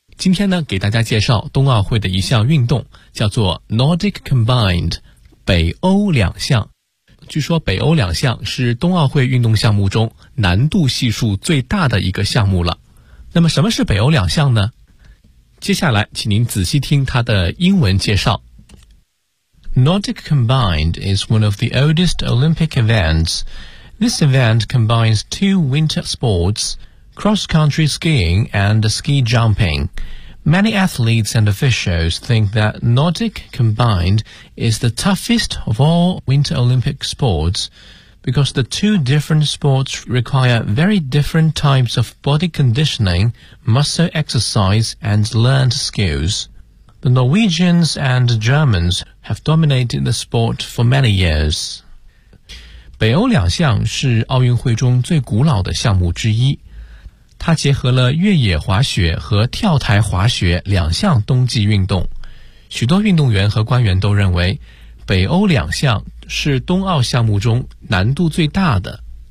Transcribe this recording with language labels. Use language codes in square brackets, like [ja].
[zh] 今天呢，给大家介绍冬奥会的一项运动，叫做 Nordic Combined, 北欧两项。据说北欧两项是冬奥会运动项目中难度系数最大的一个项目了。那么什么是北欧两项呢？接下来请您仔细听它的英文介绍。 [en] Nordic Combined is one of the oldest Olympic events. This event combines two winter sports, cross-country skiing and ski jumping. Many athletes and officials think that Nordic Combined is the toughest of all winter Olympic sports because the two different sports require very different types of body conditioning, muscle exercise and learned skills. The Norwegians and Germans have dominated the sport for many years. [zh] 北欧两项是奥运会中最古老的项目之一。它结合了越野滑雪和跳台滑雪两项冬季运动。许多运动员和官员都认为北欧两项是冬奥项目中难度最大的。